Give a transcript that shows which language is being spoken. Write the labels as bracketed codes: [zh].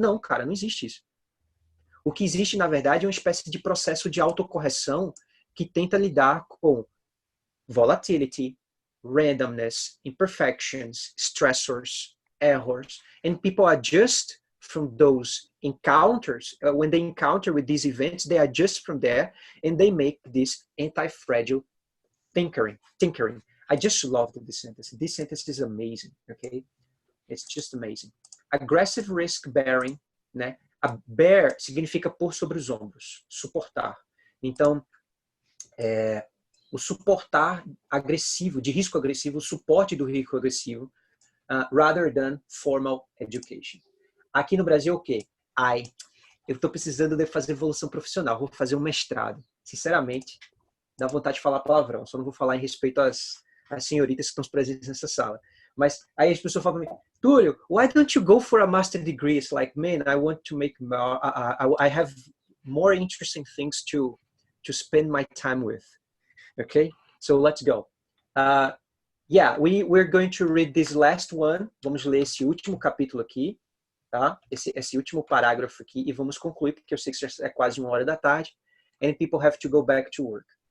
[pt] Não, cara, não existe isso. O que existe, na verdade, é uma espécie de processo de autocorreção que tenta lidar com [en] volatility, randomness, imperfections, stressors, errors, and people adjust from those encounters. When they encounter with these events, they adjust from there and they make this anti-fragile tinkering. I just love this sentence. This sentence is amazing, okay? It's just amazing. Aggressive risk bearing, né? [pt] A bear significa pôr sobre os ombros, suportar. Então, o suportar agressivo, de risco agressivo, o suporte do risco agressivo, [en] rather than formal education. [pt] Aqui no Brasil, o quê? Eu estou precisando de fazer evolução profissional, vou fazer um mestrado. Sinceramente, dá vontade de falar palavrão, só não vou falar em respeito às senhoritas que estão presentes nessa sala. Mas aí as pessoas falam para mim, [en] Túlio, why don't you go for a master degree? It's like, man, I want to make more, I have more interesting things to spend my time with. Okay, so let's go. Yeah, we're going to read this last one. [pt] Vamos ler esse último capítulo aqui, tá? Esse último parágrafo aqui e vamos concluir, porque eu sei que já é quase 1h da tarde [en] and people have to go back to work.